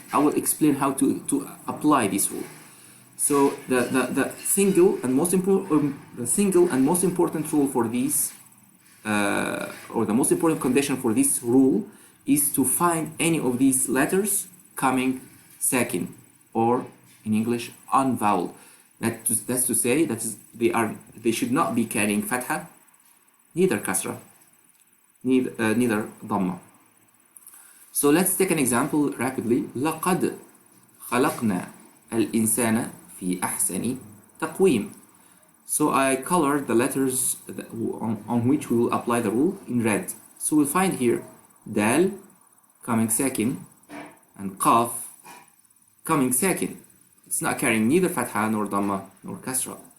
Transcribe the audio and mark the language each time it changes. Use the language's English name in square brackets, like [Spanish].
[English] I will explain how to apply this rule. So the single and most important rule for this, or the most important condition for this rule, is to find any of these letters coming sakin, or in English unvoweled. That's to say that they should not be carrying fatha, neither kasra, neither dhamma. So let's take an example rapidly. [Arabic] لقد خلقنا الإنسان في أحسن تقويم. [English] So I colored the letters on which we will apply the rule in red. So we'll find here dal coming sakin and qaf coming sakin. It's not carrying neither fatha nor dhamma nor kasra.